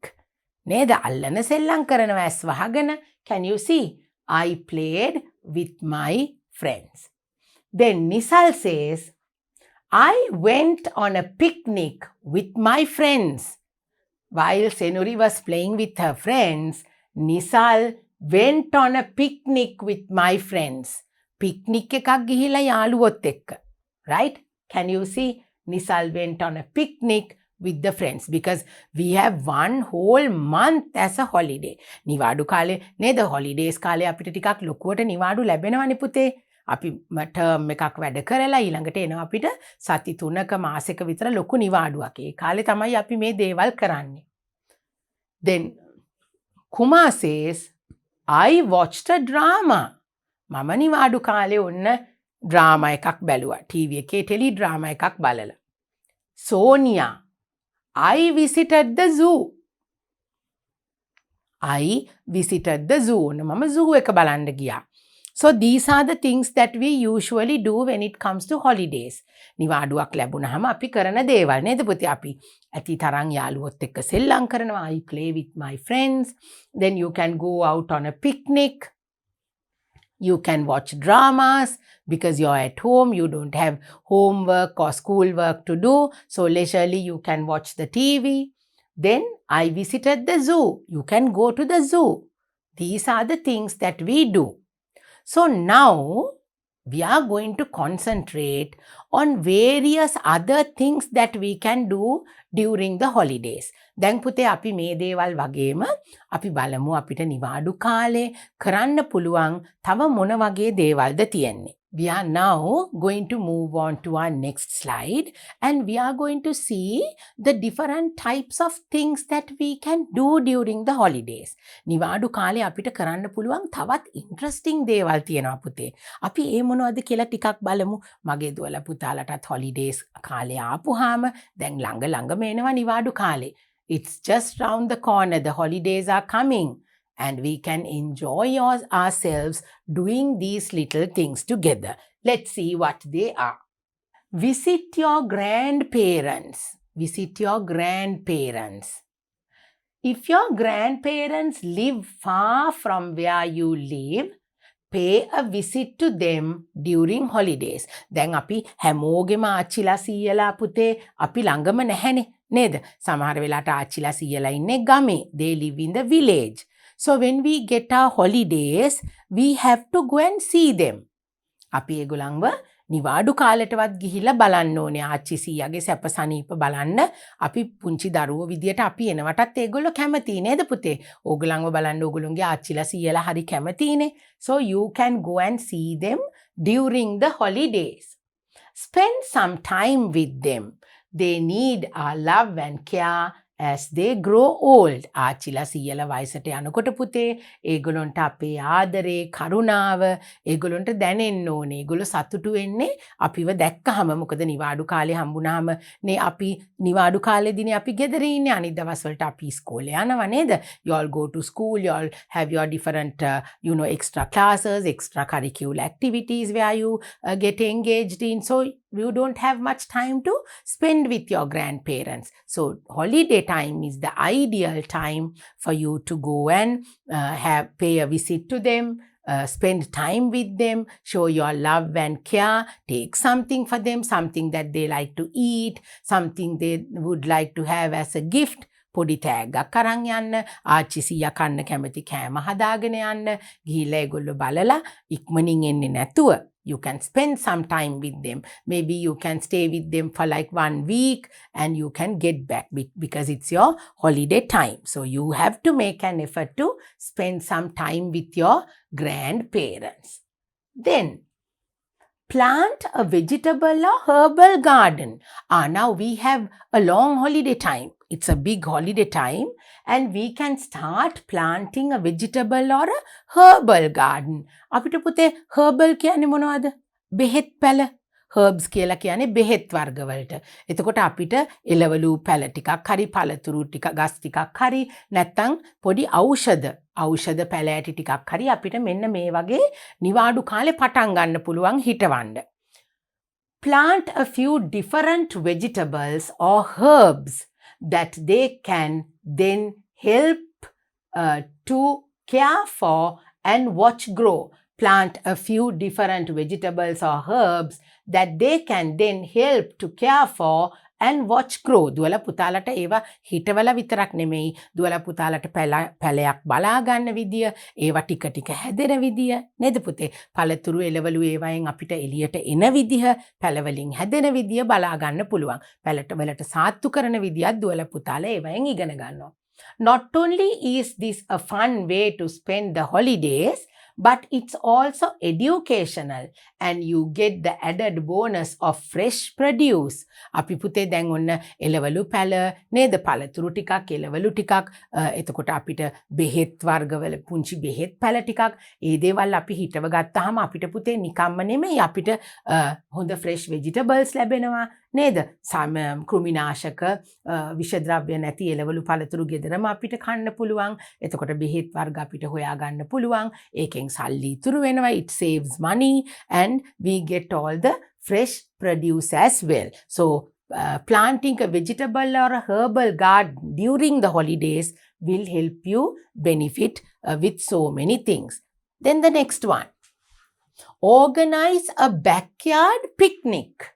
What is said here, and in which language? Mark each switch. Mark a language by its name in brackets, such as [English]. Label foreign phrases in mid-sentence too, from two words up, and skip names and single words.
[Sinhala] නේද? අල්ලන සෙල්ලම් කරනවා ඇස් වහගෙන. [English] Can you see? I played with my friends. Then Nisal says, "I went on a picnic with my friends." While Senuri was playing with her friends, Nisal went on a picnic with my friends. [Sinhala] Picnic එකක් ගිහිලා යාළුවොත් එක්ක. [English] Right? Can you see? Nisal went on a picnic with the friends because we have one whole month as a holiday. [Sinhala] නිවාඩු කාලේ නේද? holidays කාලේ අපිට ටිකක් ලොකුවට නිවාඩු ලැබෙනවනේ පුතේ. අපි term එකක් වැඩ කරලා ඊළඟට එනවා අපිට සති 3ක මාසෙක විතර ලොකු නිවාඩුවක්. ඒ කාලේ තමයි අපි මේ දේවල් කරන්නේ. [English] Then Kumar says, "I watched a drama." [Sinhala] මම නිවාඩු කාලේ ඔන්න ඩ්‍රාමා එකක් බැලුවා. ටීවී එකේ ටෙලි ඩ්‍රාමා එකක් බලලා. [English] Sonia, "I visited the zoo." I visited the zoo. [Sinhala] මම zoo එක බලන්න ගියා. [English] So these are the things that we usually do when it comes to holidays. [Sinhala] නිවාඩුවක් ලැබුණාම අපි කරන දේවල් නේද පුතේ? අපි ඇති තරම් යාළුවොත් එක්ක සෙල්ලම් කරනවා. [English] I play with my friends. Then you can go out on a picnic. You can watch dramas because you're at home. You don't have homework or schoolwork to do. So leisurely you can watch the TV. Then I visited the zoo. You can go to the zoo. These are the things that we do. So now we are going to concentrate on various other things that we can do during the holidays. [Sinhala] දැන් පුතේ අපි මේ දේවල් වගේම අපි බලමු අපිට නිවාඩු කාලේ කරන්න පුළුවන් තව මොන වගේ දේවල්ද තියෙන්නේ. [English] We are now going to move on to our next slide, and we are going to see the different types of things that we can do during the holidays. [Sinhala] නිවාඩු කාලේ අපිට කරන්න පුළුවන් තවත් ඉන්ට්‍රස්ටිං දේවල් තියෙනවා පුතේ. අපි ඒ මොනවද කියලා ටිකක් බලමු. මගේ දුවලා පුතාලටත් holidays කාලේ ආපුවාම දැන් ළඟම එනවා නිවාඩු කාලේ. [English] It's just round the corner. The holidays are coming. And we can enjoy ourselves doing these little things together. Let's see what they are. Visit your grandparents. Visit your grandparents. If your grandparents live far from where you live, pay a visit to them during holidays. [Sinhala] දැන් අපි හැමෝගෙම ආච්චිලා සීයලා පුතේ අපි ළඟම නැහැනේ නේද? සමහර වෙලාවට ආච්චිලා සීයලා ඉන්නේ ගමේ. [English] They live in the village. So when we get our holidays, we have to go and see them. [Sinhala] අපි ඒගොල්ලන්ව නිවාඩු කාලෙටවත් ගිහිල්ලා බලන්න ඕනේ. ආච්චි සීයාගේ සැප සනීප බලන්න. අපි පුංචි දරුවෝ විදියට අපි එනවටත් ඒගොල්ලෝ කැමතියි නේද පුතේ? ඕගොල්ලන්ව බලන්න ඕගොල්ලන්ගේ ආච්චිලා සීයලා හරි කැමතියිනේ. [English] So you can go and see them during the holidays. Spend some time with them. They need our love and care as they grow old. [Sinhala] ආච්චිලා සීයලා වයසට යනකොට පුතේ ඒගොල්ලන්ට අපේ ආදරේ කරුණාව ඒගොල්ලන්ට දැනෙන්න ඕනේ. ඒගොල්ලෝ සතුටු වෙන්නේ අපිව දැක්කහම. මොකද නිවාඩු කාලේ හම්බුනහම නේ අපි නිවාඩු කාලේදීනේ අපි ගෙදර ඉන්නේ. අනිත් දවස් වලට අපි ඉස්කෝලේ යනවා නේද? [English] You all go to school, you all have your different extra classes, extra curricular activities where you get engaged in. So you don't have much time to spend with your grandparents. So holiday time is the ideal time for you to go and pay a visit to them, spend time with them, show your love and care, take something for them, something that they like to eat, something they would like to have as a gift. [Sinhala] පොඩි තෑග්ගක් අරන් යන්න, ආච්චි සීයා කන්න කැමති කෑම හදාගෙන යන්න, ගිහිල්ලා ඒගොල්ලෝ බලලා ඉක්මනින් එන්නේ නැතුව [English] you can spend some time with them. Maybe you can stay with them for like 1 week and you can get back because it's your holiday time. So you have to make an effort to spend some time with your grandparents. Then plant a vegetable or herbal garden. Now we have a long holiday time. It's a big holiday time and we can start planting a vegetable or a herbal garden. [Sinhala] අපිට පුතේ herbal කියන්නේ මොනවද? බෙහෙත් පැල. herbs කියලා කියන්නේ බෙහෙත් වර්ග වලට. එතකොට අපිට එළවලු පැල ටිකක් හරි පළතුරු ටික ගස් ටිකක් හරි නැත්නම් පොඩි ඖෂධ පැල ඇටි ටිකක් හරි අපිට මෙන්න මේ වගේ නිවාඩු කාලේ පටන් ගන්න පුළුවන් හිටවන්න. [English] Plant a few different vegetables or herbs that they can then help to care for and watch grow. Plant a few different vegetables or herbs that they can then help to care for and watch grow. [Sinhala] දුවලා පුතාලට ඒවා හිටවල විතරක් නෙමෙයි. දුවලා පුතාලට පැලයක් බලා ගන්න විදිය, ඒවා ටික ටික හැදෙන විදිය නේද පුතේ? පළතුරු එළවලු ඒවායින් අපිට එළියට එන විදිය, පැලවලින් හැදෙන විදිය බලා ගන්න පුළුවන්. පැලට වලට සාත්තු කරන විදියක් දුවලා පුතාලා ඒවායින් ඉගෙන ගන්නවා. [English] Not only is this a fun way to spend the holidays, but it's also educational and you get the added bonus of fresh produce. [Sinhala] අපි පුතේ දැන් ඔන්න එළවලු පැල නේද? පළතුරු ටිකක් එළවලු ටිකක් එතකොට අපිට බෙහෙත් වර්ගවල පුංචි බෙහෙත් පැල ටිකක් ඒ දේවල් අපි හිටව ගත්තාම අපිට පුතේ නිකම්ම නෙමෙයි අපිට හොඳ [English] fresh vegetables [Sinhala] ලැබෙනවා නේද? කෘමිනාශක විෂද්‍රව්‍ය නැති එළවලු පළතුරු ගෙදරම අපිට කන්න පුළුවන්. එතකොට බෙහෙත් වර්ග අපිට හොයා ගන්න පුළුවන්. ඒකෙන් සල්ලි ඉතුරු වෙනවා. [English] It saves money and we get all the fresh produce as well. So planting a vegetable or a herbal garden during the holidays will help you benefit with so many things. Then the next one. Organize a backyard picnic.